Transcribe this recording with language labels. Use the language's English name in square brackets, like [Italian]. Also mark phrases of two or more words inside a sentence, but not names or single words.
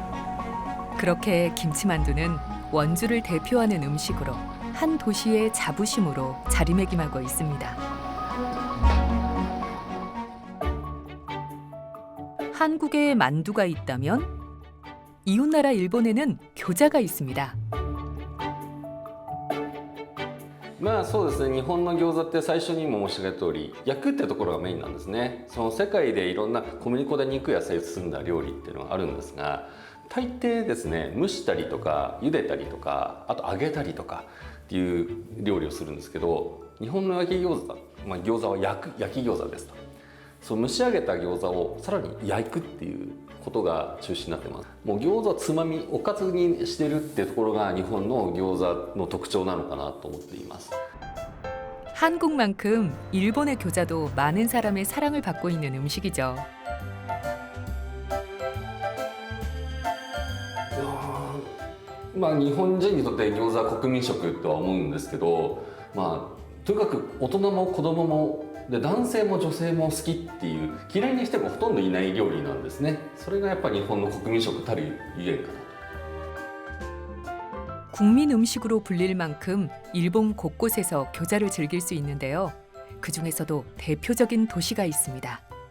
[Korean] 그렇게 김치만두는 원주를 대표하는 음식으로 한 도시의 자부심으로 자리매김하고 있습니다. 한국에 만두가 있다면 이웃나라 일본에는 교자가 있습니다. [Japanese] まあそうですね、日本の餃子って最初にも申し上げた通り焼くってところがメインなんですね。その世界でいろんな小麦粉で肉や野菜包んだ料理っていうのがあるんですが、大抵ですね蒸したりとか茹でたりとかあと揚げたりとかっていう料理をするんですけど、日本の焼き餃子、餃子は焼き餃子ですと。そう蒸し上げた餃子をさらに焼くっていうことが中心になってます。もう餃子をつまみおかずにしてるっていうところが日本の餃子の特徴なのかなと思っています。 [Korean] 한국만큼 일본의 교자도 많은 사람의 사랑을 받고 있는 음식이죠. [Japanese] まあ日本人にとって餃子は国民食とは思うんですけど、まあとにかく大人も子供もで男性も女性も好きっていう嫌いな人がほとんどいない料理なんですね。それがやっぱり日本の国民食たるゆえんかな。 [Korean] 국민 음식으로 불릴 만큼 일본 곳곳에서 교자를 즐길 수 있는데요. 그 중에서도 대표적인 도시가 있습니다.